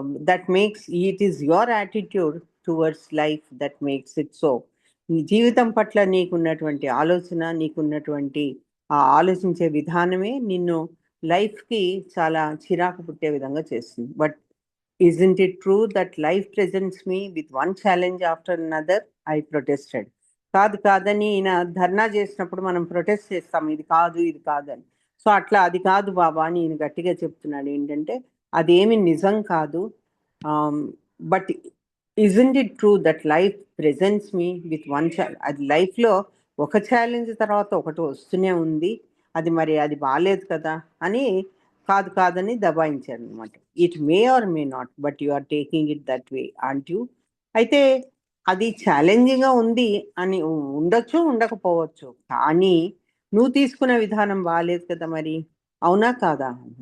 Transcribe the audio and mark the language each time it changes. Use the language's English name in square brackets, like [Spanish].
[English] That makes it is your attitude towards life that makes it so. [Telugu] నీ జీవితం పట్ల నీకున్నటువంటి ఆలోచన, నీకున్నటువంటి ఆ ఆలోచించే విధానమే నిన్ను లైఫ్కి చాలా చిరాకు పుట్టే విధంగా చేస్తుంది. [English] But isn't it true that life presents me with one challenge after another? I protested. [Telugu] కాదని ఈయన ధర్నా చేసినప్పుడు మనం ప్రొటెస్ట్ చేస్తాం, ఇది కాదు ఇది కాదని. సో అట్లా అది కాదు బాబా అని ఈయన గట్టిగా చెప్తున్నాడు. ఏంటంటే అదేమి నిజం కాదు. [English] But isn't it true that life presents me with one challenge? [Telugu] అది లైఫ్లో ఒక ఛాలెంజ్ తర్వాత ఒకటి వస్తూనే ఉంది, అది మరి అది బాగాలేదు కదా అని కాదని దబాయించారు అనమాట. [English] It may or may not, but you are taking it that way aren't you. [Telugu] అయితే అది ఛాలెంజింగ్గా ఉంది అని ఉండొచ్చు, ఉండకపోవచ్చు, కానీ నువ్వు తీసుకునే విధానం బాగాలేదు కదా మరి, అవునా కాదా?